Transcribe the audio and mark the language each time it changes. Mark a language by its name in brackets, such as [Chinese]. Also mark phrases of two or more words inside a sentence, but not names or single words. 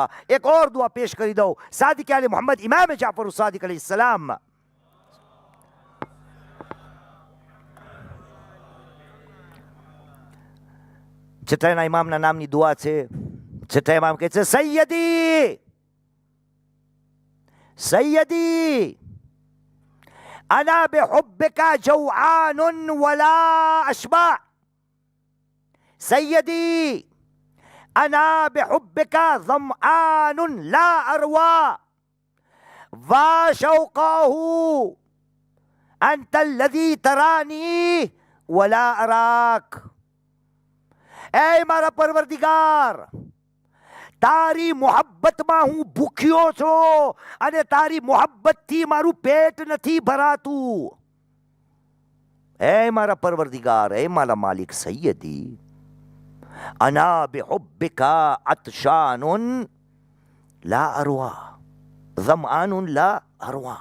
[Gujarati] એક ઓર દુઆ પેશ કરી દઉં. સાદિક આલે મોહમ્મદ ઇમામ જાફર સાદિક अलैहिस्सलाम છઠ્ઠા ઇમામના નામની દુઆ છે. છઠ્ઠા ઇમામ કહે છે, [Arabic] سيدي سيدي أنا بحبك جوعان ولا أشبع. سيدي أنا بحبك ظمآن لا أروى وشوقاه أنت الذي تراني ولا أراك. [Gujarati] أي મારા પરવરદિગાર, તારી મોહબ્બતમાં હું ભૂખ્યો છું અને તારી મોહબ્બતથી મારું પેટ નથી ભરાતું. હે મારા પરવરદિગાર, હે મારા માલિક, [Arabic] سيدي أنا بحبك عطشان لا أروى ظمآن لا أروى.